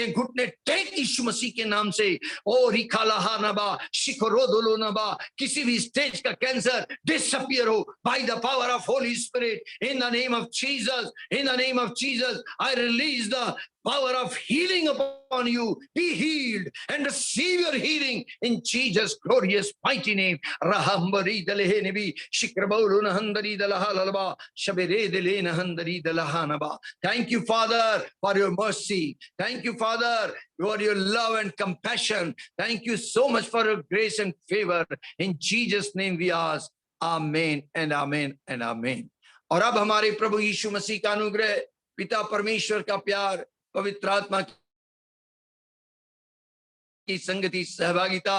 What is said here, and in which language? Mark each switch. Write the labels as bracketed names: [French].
[Hindi] हैं घुटने टेक यीशु मसीह के नाम से। ओ रिखालाहा नबा शिखरोदोलो नबा, किसी भी स्टेज का कैंसर डिसअपियर हो [English] By the power of Holy Spirit in the name of Jesus. In the name of Jesus I release the power of healing upon you. Be healed and receive your healing in Jesus' glorious mighty name. Rahambari dalehe nebi shikrabolu nahandari dalahalaba shabere dele nahandari dalahanaba. Thank you, Father, for your mercy. Thank you, Father, for your love and compassion. Thank you so much for your grace and favor. In Jesus' name we ask. Amen and amen and amen. [Hindi] और अब हमारे प्रभु यीशु मसीह का अनुग्रह, पिता परमेश्वर का प्यार, पवित्र आत्मा की संगति, सहभागिता